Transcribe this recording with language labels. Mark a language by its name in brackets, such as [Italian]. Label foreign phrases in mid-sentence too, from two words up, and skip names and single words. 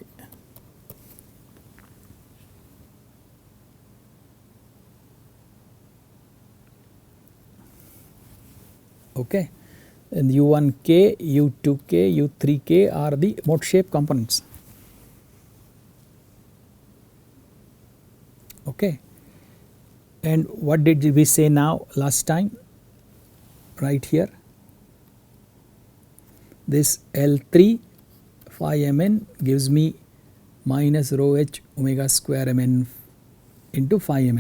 [English] Okay, and u1k, u2k, u3k are the mode shape components. Okay, and what did we say now last time? Right here, this L3 phi mn gives me minus rho h omega square mn into phi mn.